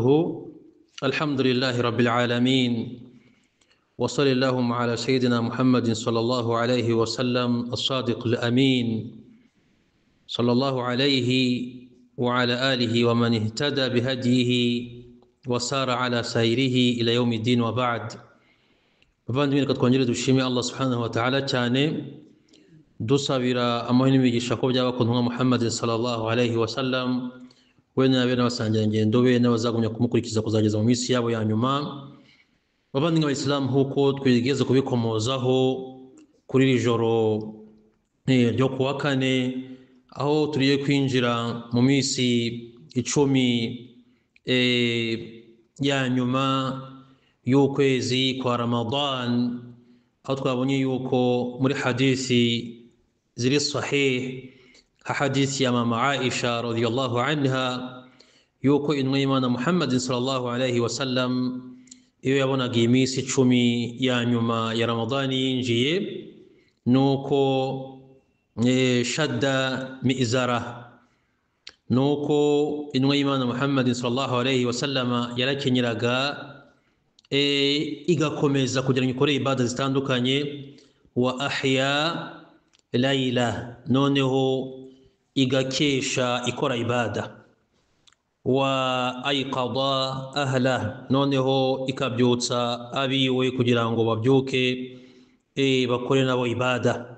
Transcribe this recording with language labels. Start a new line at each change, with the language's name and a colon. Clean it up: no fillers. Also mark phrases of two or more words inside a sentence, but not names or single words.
Arabic: الحمد لله رب العالمين، وصلى اللهم على سيدنا محمد صلى الله عليه وسلم الصادق الأمين، صلى الله عليه وعلى آله ومن اهتدى بهديه وسار على سيره إلى يوم الدين وبعد.
Kinyarwanda: bavandimwe reka twongere dushime Allah
Arabic: سبحانه وتعالى
Kinyarwanda: cyane, dusabira amahoro n'imigisha ko byaba ku ntumwa Muhammad
Arabic: صلى الله عليه وسلم,
Kinyarwanda: we n'abe n'abasangirangendo be n'abazagumya kumukurikiza kuzageza mu minsi yabo ya nyuma. Bavandimwe b'Islam, huko twigeze kubikomozaho kuri iri joro ryo kuwa kane, aho turiye kwinjira mu minsi 10 ya nyuma y'ukwezi kwa Ramadan, aho twabonye yuko muri hadithi ziri sahih, hadithi ya mama Aisha
Arabic: رضي الله عنها,
Kinyarwanda: yuko intumwa y'Imana Muhammad
Arabic: صلى الله عليه وسلم
Kinyarwanda: iyo yabonaga iminsi 10 ya nyuma ya Ramadan yinjiye, nuko
Arabic: شد مئزره,
Kinyarwanda: nuko intumwa y'Imana Muhammad
Arabic: صلى الله عليه وسلم
Kinyarwanda: yarakenyeraga igakomeza kugira ngo ikore ibada zitandukanye.
Arabic: وأحيا ليله,
Kinyarwanda: noneho igakesha ikora ibada.
Arabic: وأيقظ أهله,
Kinyarwanda: noneho ikabyutsa abiwe kugira ngo babyuke bakore nabo ibada.